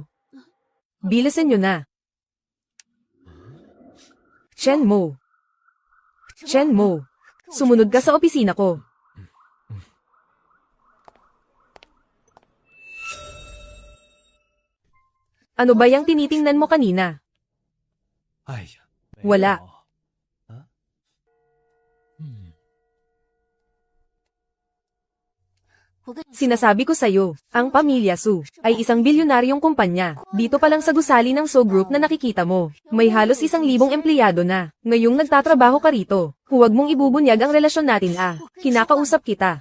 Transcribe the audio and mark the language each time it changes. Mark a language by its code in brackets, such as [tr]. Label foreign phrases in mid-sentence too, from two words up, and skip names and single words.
[tl] Bilisan nyo na. Chen Mo. Shen Mo, sumunod ka sa opisina ko. Ano ba yung tinitingnan mo kanina? [zh] 哎呀，我啦。啊，嗯， [tl] Sinasabi ko sa'yo, ang pamilya Su ay isang bilyonaryong kumpanya. Dito pa lang sa gusali ng So Group na nakikita mo, may halos 1,000 empleyado na. Ngayong nagtatrabaho ka rito, huwag mong ibubunyag ang relasyon natin Kinakausap kita.